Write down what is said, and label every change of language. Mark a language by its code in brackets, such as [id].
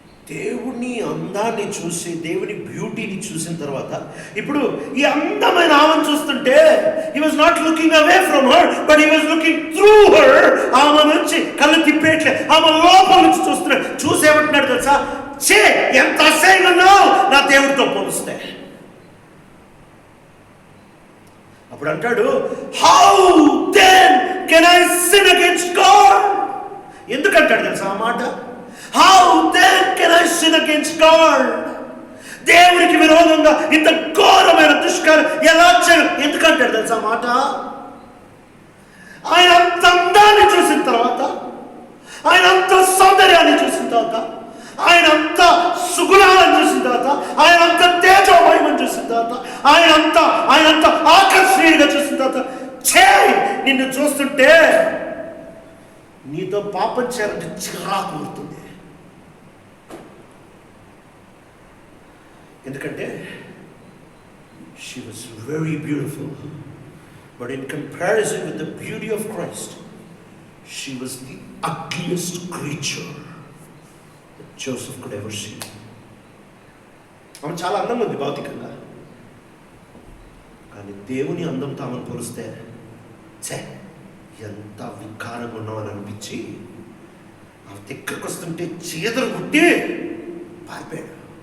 [te] దేవుని అందాన్ని చూసి, దేవుని బ్యూటీని చూసిన తర్వాత, ఇప్పుడు ఈ అందమైన ఆమెను చూస్తుంటే [en] he was not looking away from her, but he was looking through her. [te] ఆమె నుంచి కళ్ళు తిప్పేట్లే, ఆమె లోపల నుంచి చూస్తున్నాడు. చూసేమంటున్నాడు తెలుసా? చే, ఎంత అసహ్యంగా ఉన్నావు నా దేవుడితో పోలిస్తే. [en] అప్పుడు అంటాడు, how then can I sin against God? ఎందుకంటాడు తెలుసా ఆ మాట? How then can I sin against God? [te] దేవునికి విరోధంగా ఇంత ఘోరమైన దుష్కార్యం ఎలా చేయడం? ఎందుకంటాడు తెలుసా మాట? ఆయన అంత అందాన్ని చూసిన తర్వాత, ఆయన అంత సౌందర్యాన్ని చూసిన తర్వాత, ఆయన అంత సుగుణాలను చూసిన తర్వాత, ఆయన అంత తేజోమయమని చూసిన తర్వాత, ఆయన అంత ఆకర్షణీయంగా చూసిన తర్వాత, నిన్ను చూస్తుంటే నీతో పాపం చేయాలంటే చిరాకు పుడుతుంది. [en] ఎందుకంటే she was very beautiful, but in comparison with the beauty of Christ, she was the ugliest creature that Joseph could ever see. [te] ఆమె చాలా అందంగా ఉంది భౌతికంగా, కానీ దేవుని అందంతో ఆమెను పోలిస్తే ఎంత వికారంగా ఉన్నామని అనిపించి ఆమె దగ్గరకు వస్తుంటే చేతులు గుట్టి పారిపోయాడు.